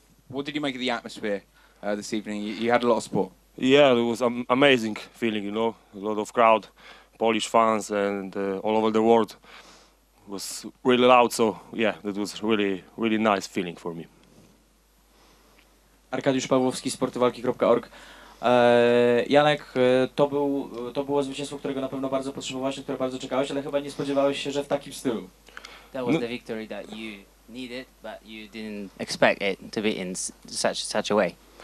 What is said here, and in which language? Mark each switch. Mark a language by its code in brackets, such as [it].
[en] What did you make of the atmosphere this evening? You had a lot of support. Yeah, it was an amazing feeling. A lot of crowd, Polish fans, and all over the world. It was really loud, so yeah, that was really nice feeling for me. [pl] Arkadiusz Pawłowski, sportywalki.org. Janek, to było zwycięstwo, którego na pewno bardzo potrzebowałeś, na które bardzo czekałeś, ale chyba nie spodziewałeś się, że w takim stylu. [en] That was the victory that you needed, but you didn't expect it to be in such a way.